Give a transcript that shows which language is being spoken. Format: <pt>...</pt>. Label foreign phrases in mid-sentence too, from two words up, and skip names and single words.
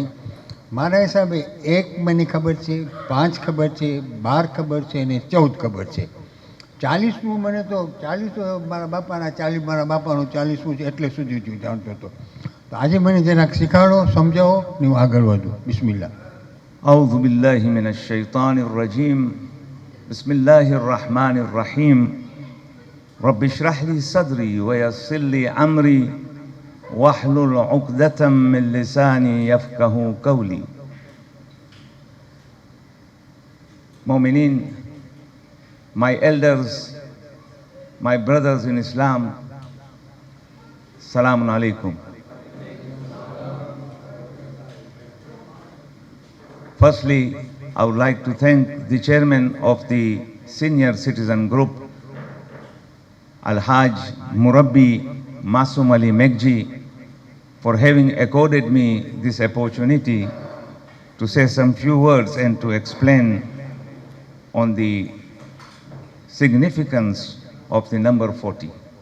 <gu>મારા હિસાબે 1 મને ખબર છે, 5 ખબર છે, 12 ખબર છે અને 14 ખબર છે. 40નું મને તો 40 મારા બાપાનું 40 શું છે એટલે સુધી હું જાણતો હતો. તો આજે મને જરાક શીખાડો, સમજાવો ને હું આગળ વધું. બિસ્મિલ્લાહ.</gu> <ar>أعوذ بالله من الشيطان الرجيم بسم الله الرحمن الرحيم رب اشرح لي صدري ويسر لي أمري واحلل عقدة من لساني يفقه قولي.</ar> <en>Mu'mineen, my elders, my brothers in Islam,</en> <ar>سلام عليكم.</ar> <en>Firstly, I would like to thank the chairman of the Senior Citizen Group, Al-Haj Murabbi Masum Ali Megji, for having accorded me this opportunity to say some few words and to explain on the significance of the number 40.</en>